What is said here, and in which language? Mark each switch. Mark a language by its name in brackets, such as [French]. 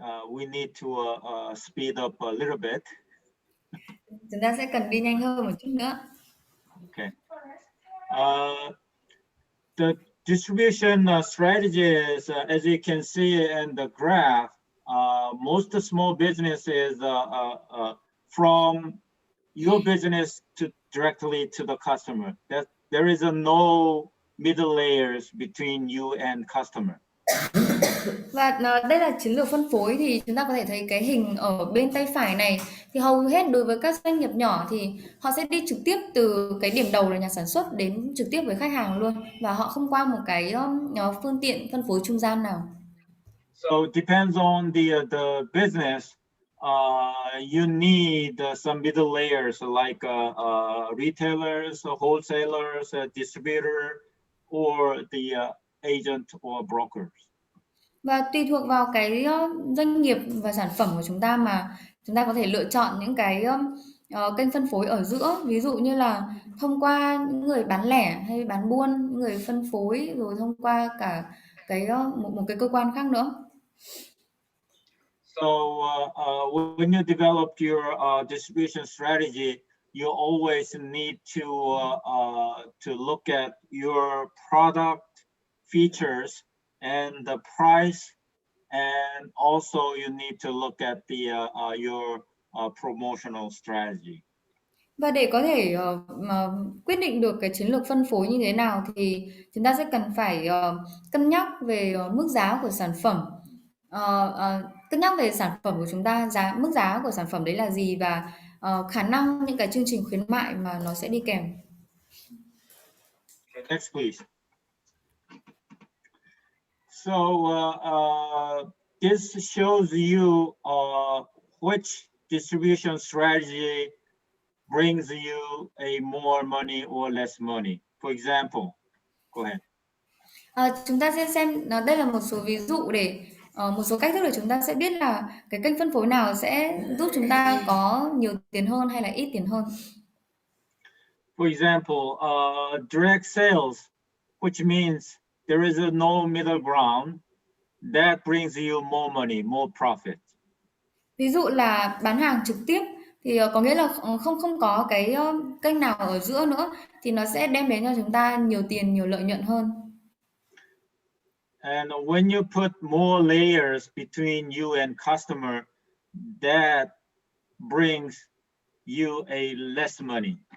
[English] We need to speed up a little bit. [Vietnamese] Chúng ta sẽ cần đi nhanh hơn một chút nữa. [English] Okay. The distribution strategies, as you can see in the graph, most small businesses from your business to directly to the customer. That there is no middle layers between you and customer. [Vietnamese] Và đây là chiến lược phân phối thì chúng ta có thể thấy cái hình ở bên tay phải này thì hầu hết đối với các doanh nghiệp nhỏ thì họ sẽ đi trực tiếp từ cái điểm đầu là nhà sản xuất đến trực tiếp với khách hàng luôn và họ không qua một cái phương tiện phân phối trung gian nào. [English] So it depends on the business. You need some middle layers like retailers, wholesalers, distributor, or the agent or brokers. [Vietnamese] Và tùy thuộc vào cái doanh nghiệp và sản phẩm của chúng ta mà chúng ta có thể lựa chọn những cái kênh phân phối ở giữa, ví dụ như là thông qua những người bán lẻ hay bán buôn, những người phân phối rồi thông qua cả cái một cái cơ quan khác nữa. [English] So when you develop your distribution strategy, you always need to look at your product features and the price, and also you need to look at your promotional strategy. [Vietnamese] Và để có thể mà quyết định được cái chiến lược phân phối như thế nào thì chúng ta sẽ cần phải cân nhắc về mức giá của sản phẩm, cân nhắc về sản phẩm của chúng ta, mức giá của sản phẩm đấy là gì và khả năng những cái chương trình khuyến mại mà nó sẽ đi kèm. [English] Okay, next, please. So this shows you which distribution strategy brings you a more money or less money. For example, go ahead. [Vietnamese] Chúng ta sẽ xem đây là một số ví dụ để một số cách thức để chúng ta sẽ biết là cái kênh phân phối nào sẽ giúp chúng ta có nhiều tiền hơn hay là ít tiền hơn. [English] For example, direct sales, which means there is no middle ground, that brings you more money, more profit. [Vietnamese] Ví dụ là bán hàng trực tiếp thì có nghĩa là không có cái kênh nào ở giữa nữa thì nó sẽ đem đến cho chúng ta nhiều tiền, nhiều lợi nhuận hơn. [English] And when you put more layers between you and customer, that brings you a less money.